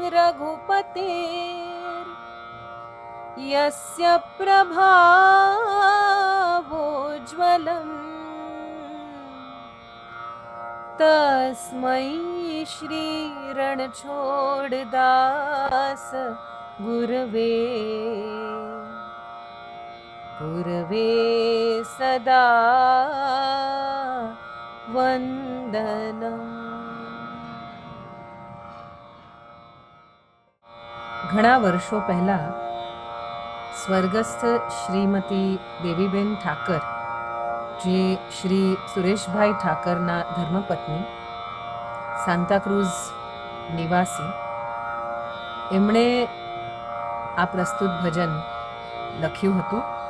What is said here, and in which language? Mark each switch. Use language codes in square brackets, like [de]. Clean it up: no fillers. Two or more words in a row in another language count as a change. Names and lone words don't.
[sa] रघुपतेर् यस्य प्रभावोज्ज्वलम् तस्मै श्री रणछोड़दास गुरवे सदा वंदनम। [gu] घણા વર્ષો પહેલા સ્વર્ગસ્થ શ્રીમતી દેવીબેન ઠાકર, જે શ્રી સુરેશભાઈ ઠાકરના ધર્મપત્ની, સાંતાક્રુઝ નિવાસી, એમણે આ પ્રસ્તુત ભજન લખ્યું હતું.